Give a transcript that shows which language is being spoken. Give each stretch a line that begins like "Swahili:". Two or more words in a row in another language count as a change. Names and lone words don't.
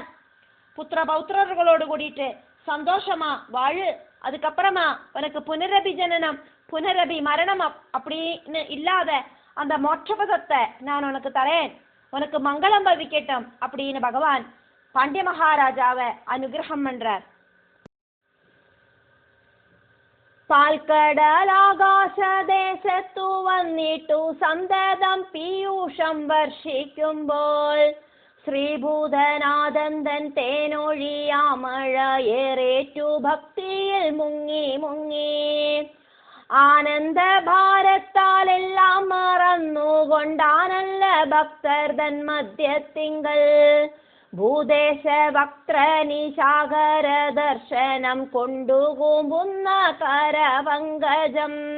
Tamil: புத்திர பௌத்திரர்களோடு கூடிட்டு சந்தோஷமா வாழு, அதுக்கப்புறமா உனக்கு
Sanskrit: पुनरपि जननं पुनरपि मरणं
Tamil: அப்படின்னு இல்லாத அந்த மோட்சபதத்தை நான் உனக்கு தரேன், உனக்கு மங்களம் பவிக்கட்டும் அப்படின்னு பகவான் பாண்டிய மகாராஜாவை அனுகிரகம் பண்றார்.
Malayalam: പാൽക്കടലാകാശദേശത്തു വന്നിട്ടു സന്തതം പീയൂഷം വർഷിക്കുമ്പോൾ ശ്രീഭൂതനാഥൻ തേനൊഴിയാമഴയേറേറ്റു ഭക്തിയിൽ മുങ്ങി മുങ്ങി ആനന്ദ ഭാരത്താലെല്ലാം മറന്നുകൊണ്ടാനല്ല ഭക്തർ തൻ മധ്യത്തിങ്കൽ ഭൂദേശ വക്രനിശാകര ദർശനം കൊണ്ടുകൂമ്പുന്ന കരപങ്കജം